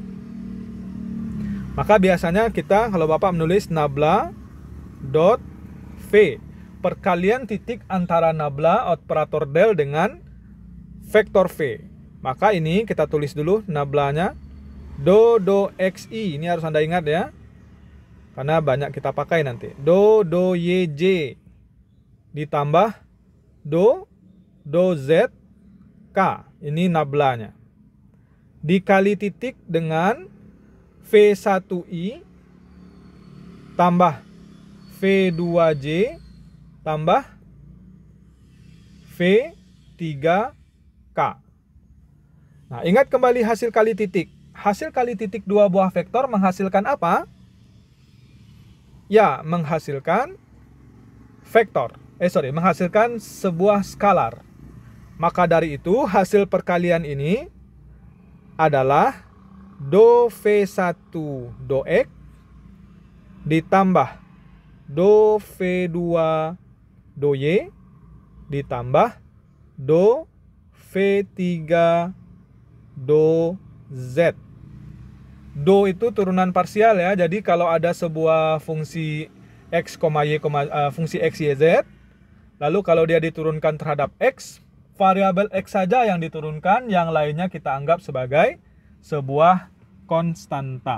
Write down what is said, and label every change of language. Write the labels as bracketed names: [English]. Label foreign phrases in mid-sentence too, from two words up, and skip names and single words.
[Indonesian] Maka biasanya kita, kalau Bapak menulis nabla.V, perkalian titik antara nabla operator del dengan vektor V. Maka ini kita tulis dulu nablanya, do xi, ini harus Anda ingat ya, karena banyak kita pakai nanti. Do yj ditambah do zk, ini nablanya, dikali titik dengan V1i tambah V2j tambah V3k. Nah, ingat kembali hasil kali titik. Hasil kali titik dua buah vektor menghasilkan apa? Ya, menghasilkan vektor. Menghasilkan sebuah skalar. Maka dari itu, hasil perkalian ini adalah do V1 do X ditambah do V2 do Y ditambah do V3 do Z. Do itu turunan parsial ya. Jadi kalau ada sebuah fungsi X, Y, fungsi X, Y, Z, lalu kalau dia diturunkan terhadap X, variabel X saja yang diturunkan, yang lainnya kita anggap sebagai sebuah konstanta.